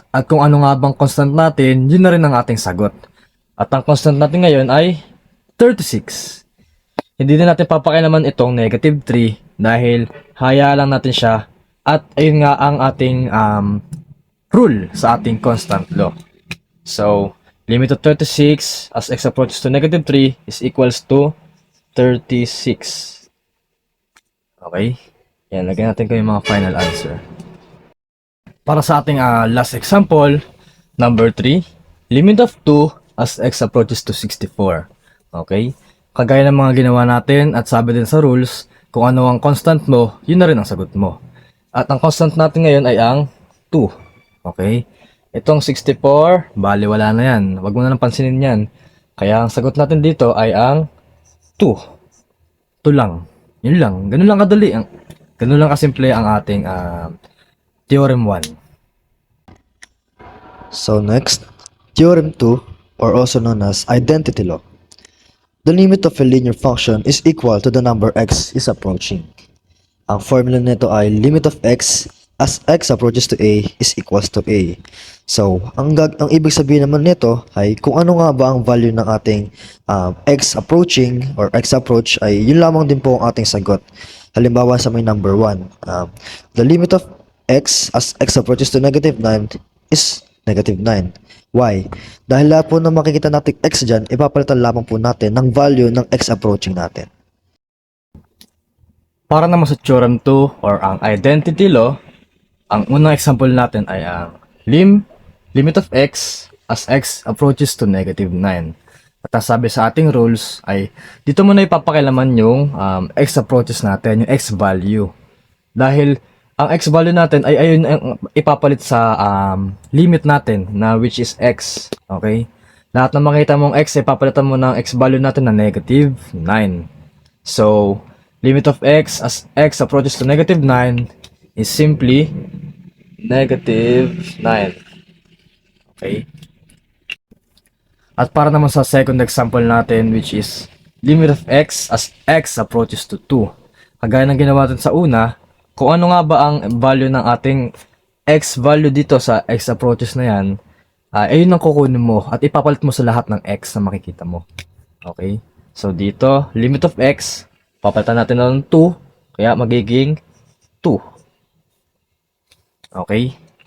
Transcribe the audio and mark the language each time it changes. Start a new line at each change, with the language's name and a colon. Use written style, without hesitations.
Filipino: At kung ano nga bang constant natin, yun na rin ang ating sagot. At ang constant natin ngayon ay 36. Hindi na natin papakialaman itong negative 3 dahil haya lang natin siya. At ayun nga ang ating rule sa ating constant law.
English: So, limit of 36 as x approaches to negative 3 is equals to 36. Okay?
Filipino: Yan, lagyan natin ko yung mga
English: final answer.
Filipino: Para sa ating
English: last example, number 3, limit of 2 as x approaches to 64. Okay?
Filipino: Kagaya ng mga ginawa natin at sabi din sa rules, kung ano ang constant mo, yun na rin ang sagot mo. At ang constant natin ngayon ay ang 2. Okay? Itong 64, bali wala na yan. Huwag mo na nang pansinin yan. Kaya ang sagot natin dito ay ang 2. 2 lang. Yun lang. Ganun lang kadali. Ganun lang kasimple ang ating theorem 1.
English: So next, theorem 2, or also known as identity law. The limit of a linear function is equal to the number x is approaching.
Filipino: Ang formula nito ay
English: limit of x as x approaches to a is equals to a.
Filipino: So, ang ibig sabihin naman nito ay kung ano nga ba ang value ng ating x approaching or x approach ay yun lamang din po ang ating sagot. Halimbawa sa may
English: number 1, the limit of x as x approaches to negative 9 is negative 9.
Filipino: Why? Dahil lahat po na makikita natin x dyan, ipapalitan lamang po natin ng value ng x approaching natin. Para naman sa theorem 2 or ang identity law, ang unang example natin ay ang limit of x as x approaches to negative 9. At ang sabi sa ating rules ay dito muna ipapakilaman yung x approaches natin, yung x value. Dahil ang x value natin ay ayun ang ipapalit sa limit natin na which is x. Okay? Lahat ng makita mong x, ipapalitan mo ng x value natin na negative 9.
English: So, limit of x as x approaches to negative 9 is simply negative 9. Okay?
Filipino: At para naman sa
English: second example natin which is limit of x as x approaches to 2.
Filipino: Kagaya ng ginawa natin sa una, kung ano nga ba ang value ng ating x value dito sa x approaches na yan, ayun ang kukunin mo at ipapalit mo sa lahat ng x na makikita mo. Okay? So dito, limit of x, papalitan natin ng 2, kaya magiging 2. Okay?